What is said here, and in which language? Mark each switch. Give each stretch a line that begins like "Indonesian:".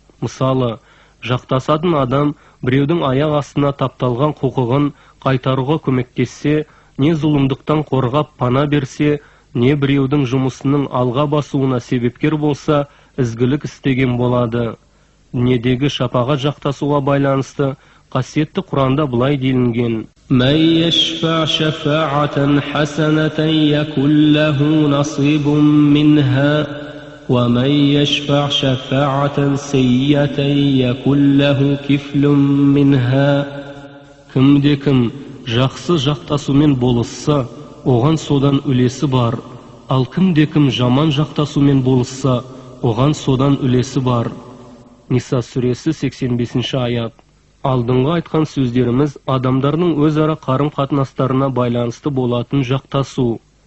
Kazakh: Мысалы, жақтасатын адам біреудің аяқ астына тапталған құқығын қайтаруға көмектессе, не зұлымдықтан қорғап пана берсе, не біреудің жұмысының алға басуына себепкер болса, ізгілік істеген болады. Дүниедегі шапағат жақтасуға байланысты қасиетті Құранда былай делінген:
Arabic: من يشفع شفاعة حسنة يكن له نصيب منها ومن يشفع شفاعة سيئة يكن له كفل منها.
Kazakh: Кімде-кім жақсы жақтасумен болысса, оған содан үлесі бар. Ал кімде-кім жаман жақтасумен болысса, оған содан үлесі бар. Ниса сүресі 85 аят. Алдыңғы айтқан сөздеріміз адамдардың өзара қарым-қатынастарына байланысты болатын жақтасу.